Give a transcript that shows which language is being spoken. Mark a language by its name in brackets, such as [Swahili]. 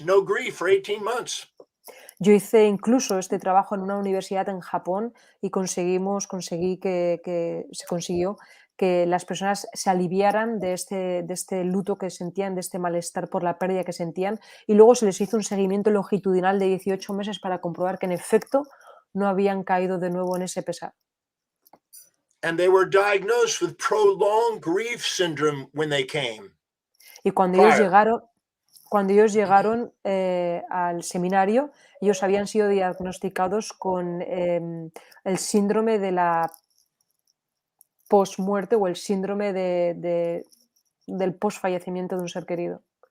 [English] No grief for 18 months. [Spanish] Yo hice incluso este trabajo en una universidad en Japón y conseguí que se consiguió que las personas se aliviaran de este luto que sentían, de este malestar por la pérdida que sentían, y luego se les hizo un seguimiento longitudinal de 18 meses para comprobar que en efecto no habían caído de nuevo en ese pesar. [English] And they were diagnosed with prolonged grief syndrome when they came. [Spanish] Y cuando ellos llegaron al seminario, ellos habían sido diagnosticados con el síndrome de la post-muerte o el síndrome del post-fallecimiento de un ser querido.